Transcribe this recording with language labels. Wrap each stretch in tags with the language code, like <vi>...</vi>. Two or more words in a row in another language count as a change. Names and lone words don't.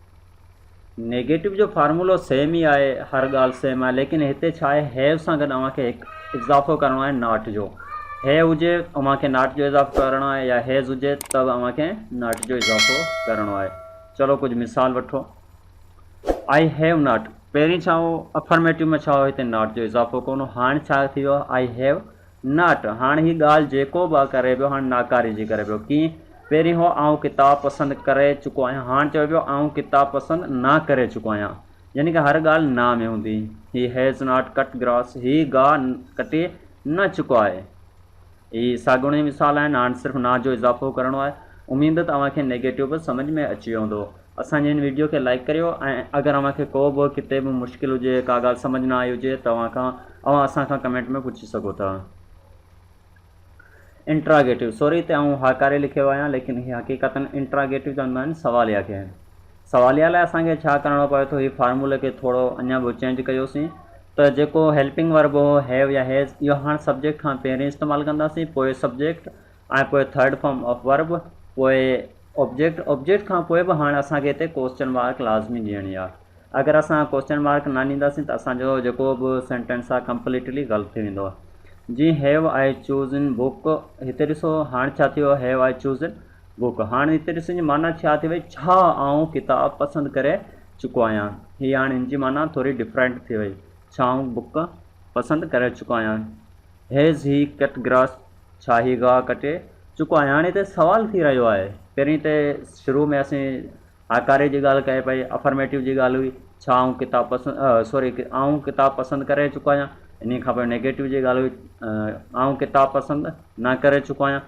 <sd>नेगेटिव जो फार्मूलो सेम ई आहे, हर ॻाल्हि सेम आहे, लेकिन हिते छा आहे, हैव सां गॾु तव्हांखे हिकु इज़ाफ़ो करिणो आहे नॉट जो। हैव हुजे तव्हांखे नॉट जो इज़ाफ़ो करिणो आहे, या हैज़ हुजे त तव्हांखे नॉट जो इज़ाफ़ो करिणो आहे। चलो कुझु मिसाल वठो,</sd> <en>I have not,</en> <sd>पहिरीं छा हो अफर्मेटिव में छा हो, हिते नॉट जो इज़ाफ़ो कोन हो। हाणे छा थी वियो,</sd> <en>I have not.</en> <sd>हाणे हीअ ॻाल्हि जेको बि करे पियो हाणे नाकारी जी करे पियो। कीअं, पहिरीं हो आऊं किताब पसंदि करे चुको आहियां, हाणे चयो पियो आऊं किताब पसंदि न करे चुको आहियां, यानी कि हर ॻाल्हि ना में हूंदी।</sd> <en>he has not cut grass,</en> <sd>ही गाह कटे न चुको आहे। ही साॻियूं मिसाल आहिनि, हाणे सिर्फ़ु ना जो इज़ाफ़ो करिणो आहे। उमेद तां नेगेटिव बि सम्झ में अची वियो हूंदो। असांजे हिन वीडियो खे लाइक करियो, ऐं अगरि तव्हांखे को बि किथे बि मुश्किल हुजे, का ॻाल्हि सम्झ न आई हुजे, तव्हां असांखां कमेंट में पुछी सघो था। इंट्रागेटिव, सॉरी हिते आऊं हाकारे लिखियो आहियां, लेकिन हीअ हक़ीक़तन इंट्रागेटिव चवंदा आहिनि सवालिया खे। सवालिया लाइ असांखे छा करिणो पए थो, हीअ फार्मूले खे थोरो अञा बि चेंज कयोसीं। त जेको</sd> <en>helping verb</en> <sd>हो हैव या हैज़, इहो हाणे सब्जेक्ट खां पहिरीं इस्तेमालु कंदासीं, पोइ सब्जेक्ट, ऐं पोइ</sd> <en>third form of verb,</en> <sd>पोइ ऑब्जेक्ट खां पोइ बि हाणे असांखे हिते</sd> <en>question mark</en> <sd>लाज़मी ॾियणी आहे। अगरि असां</sd> <en>question mark</en> <sd>न ॾींदासीं त असांजो जेको बि सेंटेंस आहे कंप्लीटली ग़लति थी वेंदो आहे।</sd> <en>जीअं have I chosen book,</en> <sd>हिते ॾिसो हाणे छा थियो,</sd> <en>have I chosen book.</en> <sd>हाणे हिते ॾिसण जी माना छा थी वई, छा आऊं किताब पसंदि करे चुको आहियां। हीअ हाणे हिन जी माना थोरी डिफरेंट थी वई, छा आऊं बुक पसंदि करे चुको आहियां।</sd> <en>has he cut grass,</en> <sd>छा ही गाह कटे चुको आहियां। हाणे हिते सुवालु थी रहियो आहे। पहिरीं त शुरू में असीं आकारे जी ॻाल्हि कई पई, अफर्मेटिव जी ॻाल्हि हुई, छा आऊं किताब पसंदि आऊं किताब पसंदि करे चुको आहियां। इन खां पोइ नेगेटिव जी ॻाल्हि हुई, आऊं किताब पसंदि न करे चुको आहियां।</sd>